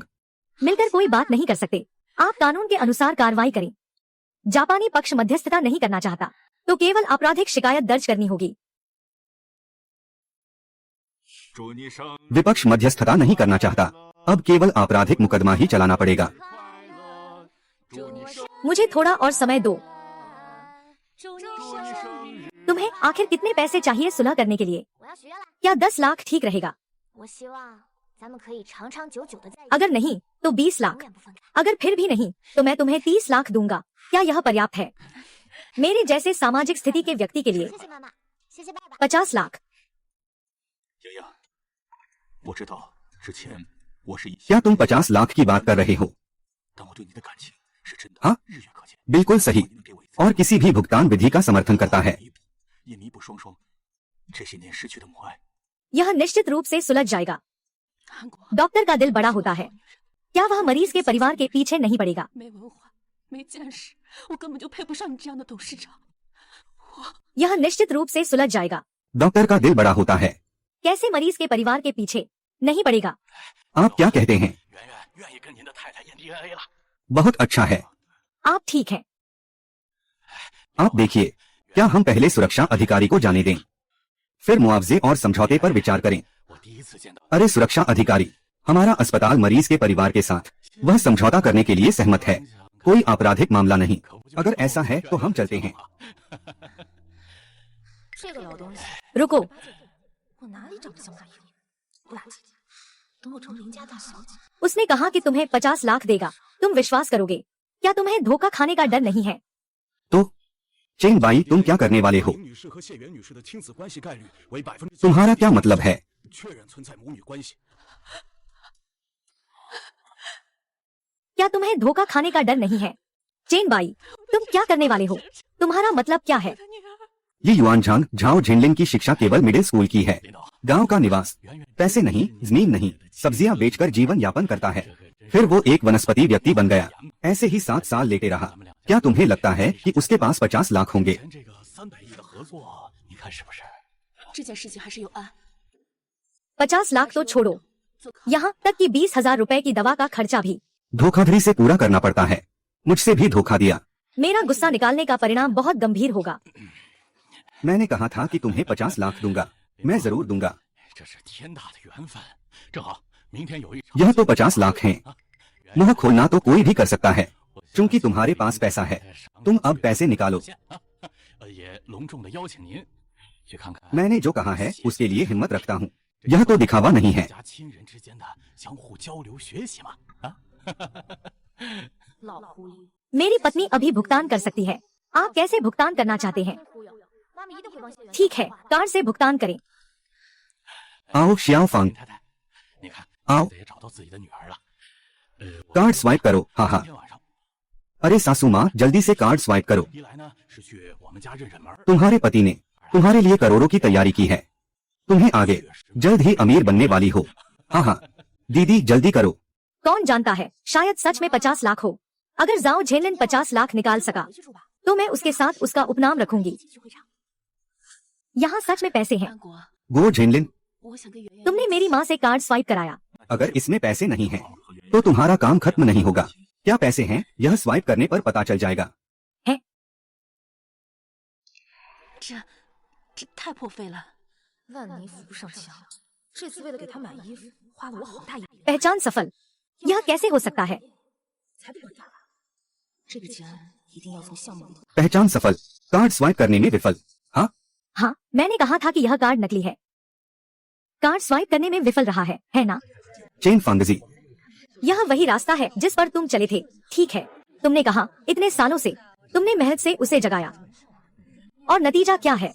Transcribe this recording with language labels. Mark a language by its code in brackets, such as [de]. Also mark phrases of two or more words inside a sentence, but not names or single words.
[hi] मिलकर कोई बात नहीं कर सकते। आप कानून के अनुसार कार्रवाई करें। जापानी पक्ष मध्यस्थता नहीं करना चाहता, तो केवल आपराधिक शिकायत दर्ज करनी होगी। [zh] 祝你生 [hi] विपक्ष मध्यस्थता नहीं करना चाहता, अब केवल आपराधिक मुकदमा ही चलाना पड़ेगा। [zh] 快乐，祝你生 [hi] मुझे थोड़ा और समय दो। [zh] 祝你生日， [hi] तुम्हें आखिर कितने पैसे चाहिए सुलह करने के लिए? [zh] 我要学了。 [hi] क्या 10 लाख ठीक रहेगा? [zh] 我希望咱们可以长长久久的在一起， [hi] अगर नहीं तो 20 लाख। [zh] 永远不分开。 [hi] अगर फिर भी नहीं तो मैं तुम्हें 30 लाख दूंगा। क्या यह पर्याप्त है? मेरे जैसे सामाजिक स्थिति के व्यक्ति के लिए [zh] 谢谢妈妈，谢谢爸爸。 [hi] 50 लाख। [zh] 莹莹，我知道之前我是以， [hi] क्या तुम 50 लाख की बात कर रहे हो? [zh] 但我对你的感情是真的， [hi] हाँ [zh] 日月可见。 [hi] बिल्कुल सही, [zh] 如果你能给我一次 [hi] और किसी भी भुगतान विधि का समर्थन करता है। [zh] 也弥补双双这些年失去的母爱。 [hi] यह निश्चित रूप से सुलझ जाएगा। [zh] 韩国 [hi] डॉक्टर का दिल बड़ा होता है, क्या वह मरीज के परिवार के पीछे नहीं पड़ेगा? [zh] 没文化，没见识，我根本就配不上你这样的董事长。 [hi] यह निश्चित रूप से सुलझ जाएगा। डॉक्टर का दिल बड़ा होता है, कैसे मरीज के परिवार के पीछे नहीं पड़ेगा? आप क्या कहते हैं? [zh] 圆圆愿意跟您的太太验 DNA 了。 [hi] बहुत अच्छा है। आप ठीक हैं। आप देखिए, क्या हम पहले सुरक्षा अधिकारी को जाने दें, फिर मुआवजे और समझौते पर विचार करें? [zh] 我第一次见到， [hi] अरे सुरक्षा अधिकारी, हमारा अस्पताल मरीज के परिवार के साथ वह समझौता करने के लिए सहमत है। कोई आपराधिक मामला नहीं। अगर ऐसा है तो हम चलते हैं। [zh] 这个老东西， [hi] रुको, [zh] 哪里长得像马云？不打紧，等我成邻家大小姐。 [hi] उसने कहा कि तुम्हें 50 लाख देगा, तुम विश्वास करोगे? क्या तुम्हें धोखा खाने का डर नहीं है? तो चेन बाई, तुम क्या करने वाले हो? [zh] 林女士和谢元女士的亲子关系概率为%， [hi] तुम्हारा क्या मतलब है? [zh] 确认存在母女关系。 [hi] क्या तुम्हें धोखा खाने का डर नहीं है? चेन बाई, तुम क्या करने वाले हो? तुम्हारा मतलब क्या है? ये युआन झांग झाओ झिनलिन की शिक्षा केवल मिडिल स्कूल की है। गांव का निवास, पैसे नहीं, जमीन नहीं, सब्जियां बेचकर जीवन यापन करता है। फिर वो एक वनस्पति व्यक्ति बन गया। ऐसे ही 7 साल लेटे रहा। क्या तुम्हें लगता है कि उसके पास 50 लाख होंगे? [zh] 这个300亿的合作，你看是不是？这件事情还是有案。 [hi] 50 लाख तो छोड़ो, यहाँ तक कि 20,000 रुपए की दवा का खर्चा भी। धोखाधड़ी से पूरा करना पड़ता है। मुझसे भी धोखा दिया। मेरा गुस्सा निकालने का परिणाम बहुत गंभीर होगा। मैंने कहा था कि तुम्हें 50 लाख दूंगा। मैं जरूर दूंगा। [zh] 这是天大的缘分，正好明天有一场。 [hi] यह तो 50 लाख हैं। मुंह खोलना तो कोई भी कर सकता है, क्योंकि तुम्हारे पास पैसा है। तुम अब पैसे निकालो। [zh] 也隆重的邀请您去看看 [hi] मैंने जो कहा है उसके लिए हिम्मत रखता हूँ। यह तो दिखावा नहीं है। [zh] 家亲人之间的相互交流学习嘛。啊，老狐狸， [hi] मेरी पत्नी अभी भुगतान कर सकती है। आप कैसे भुगतान करना चाहते हैं? [zh] 忽悠，妈咪一定会帮谢元。 [hi] ठीक है, कार्ड से भुगतान करें। आओ श्याओ फांग, [zh] 太太，你看， [hi] आओ [zh] 子也找到自己的女儿了。我 [en] card swipe [hi] करो। हाँ हाँ। [zh] 今天晚上 [hi] अरे सासू माँ, जल्दी से [en] card swipe [hi] करो। [zh] 一来呢是去我们家认认门儿， [hi] तुम्हारे पति ने तुम्हारे लिए करोड़ों की तैयारी की है। तुम्हें आगे जल्द ही अमीर बनने वाली हो। हाँ हाँ, दीदी जल्दी करो। कौन जानता है, शायद सच में 50 लाख हो। अगर जाओ झेनलिन 50 लाख निकाल सका, [zh] 回去住吧， [hi] तो मैं उसके साथ उसका उपनाम रखूंगी। [zh] 继续会场。 [hi] यहाँ सच में पैसे हैं। [zh] 安国， [hi] गो झेनलिन, [zh] 我想跟圆圆。 [hi] तुमने मेरी माँ से [en] card swipe [hi] कराया। अगर इसमें पैसे नहीं हैं, तो तुम्हारा काम खत्म नहीं होगा। क्या पैसे हैं, यह स्वाइप करने पर पता चल जाएगा। [zh] 这太破费了。万年扶不上墙，这次为了给他买衣服，花了我好大一笔。 [hi] पहचान सफल, यह कैसे हो सकता है? [zh] 才不管他了，这笔钱一定要从项目里。 [hi] पहचान सफल, [en] card swipe [hi] करने में विफल। हाँ, हाँ, मैंने कहा था कि यह कार्ड नकली है। [en] card swipe [hi] करने में विफल रहा है ना? चेन फांगजी, यह वही रास्ता है जिस पर तुम चले थे। ठीक है, तुमने कहा इतने सालों से तुमने मेहनत से उसे जगाया, और नतीजा क्या है?